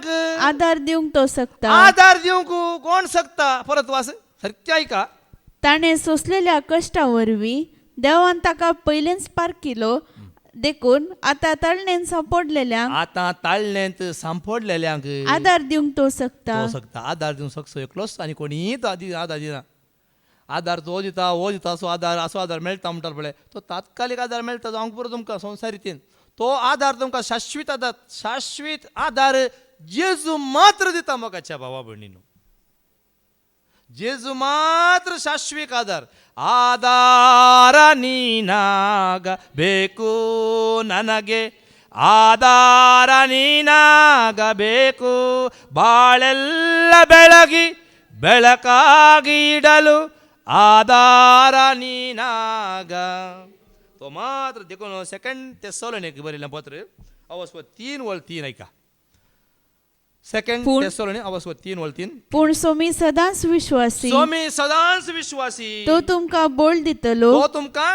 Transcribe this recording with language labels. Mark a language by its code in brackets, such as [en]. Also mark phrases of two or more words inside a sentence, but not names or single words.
[kok] आदार दिवंक तो सकता. आदार दिवंक कोण सकता. परत वाच सारकें आयका. ताणे सोसलेल्या कश्टा वरवीं देवान ताका पयलेंच पार केलो. देखून आतां तळणेन संपडलेल्यांक आतां ताळण्यांत सांपडलेल्यांक आदार दिवंक तो सकता. तो सकता. आदार दिवंक शकता एकलोच आनी कोणीय आदार दिना. आदार तो दिता हो दिता असो आदार मेळटा म्हणटार पळय तो तात्कालीक आदार मेळटा. जावंक पुरो तुमकां संवसार रितीन तो आदार तुमकां शाश्वीत आदार जेजू मात्र दिता मोगाच्या भावा भयणीनो. जेजू मात्र शाश्वीत आदार. [kn] ಆಧಾರ ನೀನಾಗ ಬೇಕು ನನಗೆ, ಆಧಾರ ನೀನಾಗಬೇಕು ಬಾಳೆಲ್ಲ ಬೆಳಗಿ ಬೆಳಕಾಗಿ ಇಡಲು ಆಧಾರ ನೀನಾಗ. [kok] तो मात्र देखून 2 थेस्सलोनिक बरयलें पत्र अवस्था 3:3 ऐका. 2 थेस्सलोनिक अवस्था 3:3. पूण सोमी सदांच विश्वासी, सोमी सदांच विश्वासी, तो तुमकां बोल दितलो, तो तुमकां